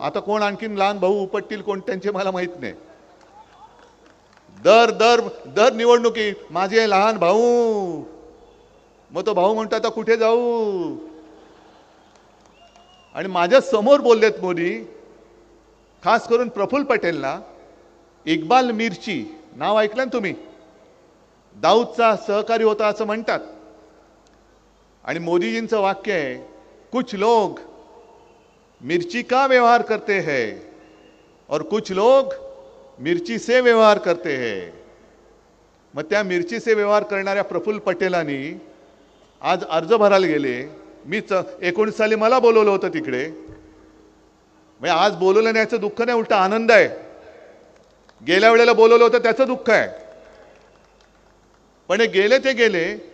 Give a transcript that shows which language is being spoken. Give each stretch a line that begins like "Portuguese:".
Marathi: आता कोण आणखीन लहान भाऊ उपटतील कोण त्यांचे मला माहित नाही. दर दर दर निवडणुकी माझे लहान भाऊ, मग तो भाऊ म्हणतो आता कुठे जाऊ. आणि माझ्या समोर बोललेत मोदी, खास करून प्रफुल्ल पटेलला. इक्बाल मिर्ची नाव ऐकलं ना तुम्ही? दाऊदचा सहकारी होता असं म्हणतात. आणि मोदीजींचं वाक्य आहे,
Hindi: कुछ लोग मिर्ची का व्यवहार करते हैं और कुछ लोग मिर्ची से व्यवहार करते हैं.
Marathi: मग त्या
Hindi: मिर्ची से व्यवहार
Marathi: करणाऱ्या प्रफुल्ल पटेलांनी आज अर्ज भरायला गेले. मी 19 साली मला बोलवलं होतं तिकडे. म्हणजे आज बोलवलं नाही याचं दुःख नाही, उलटा आनंद आहे. गेल्या वेळेला बोलवलं होतं त्याचं दुःख आहे. पण गेले ते गेले.